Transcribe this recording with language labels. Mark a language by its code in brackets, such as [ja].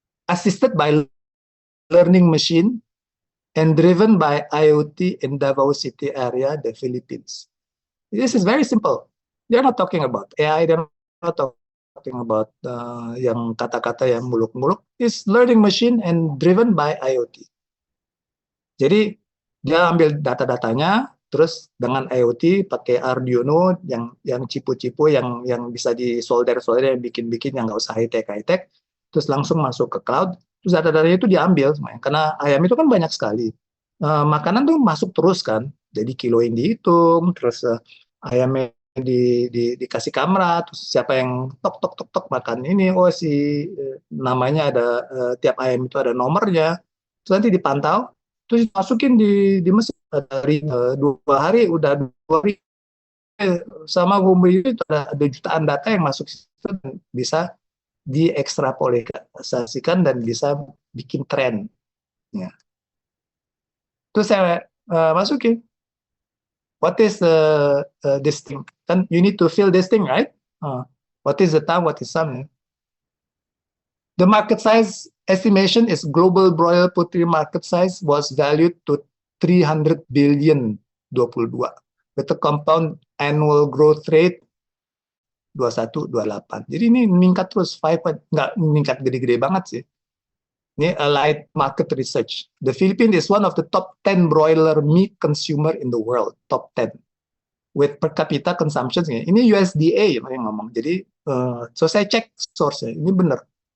[en] Assisted by learning machine and driven by IoT in Davao City area, the Philippines. This is very simple. They're not talking about AI, they're not talking about [id] yang kata-kata yang muluk-muluk. [en] It's learning machine and driven by IoT. [id] Jadi dia ambil data-datanya, terus dengan IoT pakai Arduino yang cipu-cipu yang bisa disolder yang bikin yang nggak usah high-tech, terus langsung masuk ke cloud, terus data-datanya itu diambil semuanya. Karena ayam itu kan banyak sekali. Makanan tuh masuk terus kan, jadi kiloin dihitung, terus ayamnya dikasih kamera, terus siapa yang tok makan ini, namanya ada, tiap ayam itu ada nomornya, terus nanti dipantau, terus masukin di mesin dari 2 hari udah 2 hari sama bumbu itu ada jutaan data yang masuk dan bisa diekstrapolasikan dan bisa bikin tren. Ya. Terus saya masukin, [en] what is this thing? Kan you need to fill this thing, right? What is the time? What is sum? The market size estimation is global broiler poultry market size was valued to 300 billion 22 with a compound annual growth rate 21-28. [id] Jadi ini meningkat terus, nggak meningkat gede-gede banget sih. Ini [en] Allied Market Research. The Philippines is one of the top 10 broiler meat consumer in the world, top 10. With per capita consumption, [id] ini USDA yang ngomong. Jadi, so saya cek source-nya, ini benar.